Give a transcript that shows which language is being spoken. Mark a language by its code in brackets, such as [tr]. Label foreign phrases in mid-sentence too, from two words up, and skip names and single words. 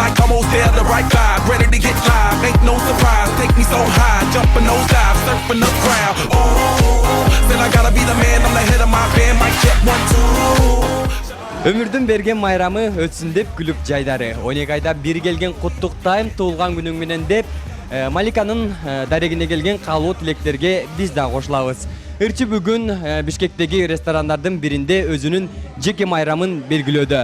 [en] almost there, the right vibe, ready to get live. Ain't no surprise, take me so high, jumping those dives, surfing the crowd. Ooh, said I gotta be the man, I'm the head of my band, mic check 1 2. [ky] Өмүрдүн берген майрамы өтсүн деп күлүп жайдары. 12 айда бир келген куттуктайм туулган күнүң менен деп Маликанын дарегине келген каалоо тилектерге биз да кошулабыз. Ырчы бүгүн Бишкектеги ресторандардын биринде өзүнүн жеке майрамын белгилөөдө.